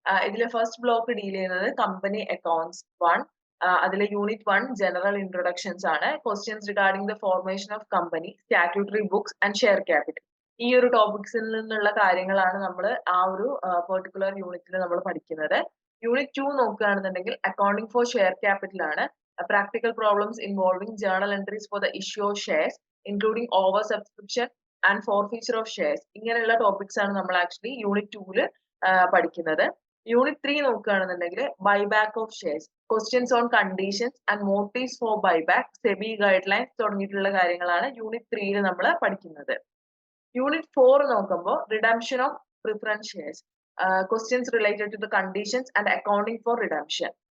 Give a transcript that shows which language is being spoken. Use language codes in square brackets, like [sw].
[ml] ഇതിൽ first block deal ചെയ്യുന്നത് company accounts 1. അതിൽ യൂണിറ്റ് 1 ജനറൽ ഇൻട്രൊഡക്ഷൻസ് ആണ്. [en] Questions regarding the formation of company, statutory books and share capital. [ml] ഈ ഒരു ടോപ്പിക്സിൽ നിന്നുള്ള കാര്യങ്ങളാണ് നമ്മൾ ആ ഒരു പെർട്ടിക്കുലർ യൂണിറ്റിൽ നമ്മൾ പഠിക്കുന്നത്. യൂണിറ്റ് 2 നോക്കുകയാണെന്നുണ്ടെങ്കിൽ [en] accounting for share capital [ml] ആണ്. [en] Practical problems involving journal entries for the issue of shares, including oversubscription and forfeiture of shares. [ml] ഇങ്ങനെയുള്ള ടോപ്പിക്സ് ആണ് നമ്മൾ ആക്ച്വലി യൂണിറ്റ് 2 പഠിക്കുന്നത്. യൂണിറ്റ് 3 നോക്കുകയാണെന്നുണ്ടെങ്കിൽ [en] buyback of shares, questions on conditions and motives for buyback, SEBI guidelines [ml] തുടങ്ങിയിട്ടുള്ള കാര്യങ്ങളാണ് unit 3 നമ്മൾ പഠിക്കുന്നത്. Unit 4 നോക്കുമ്പോൾ [en] Redemption of preference shares, questions related to the conditions and accounting for redemption.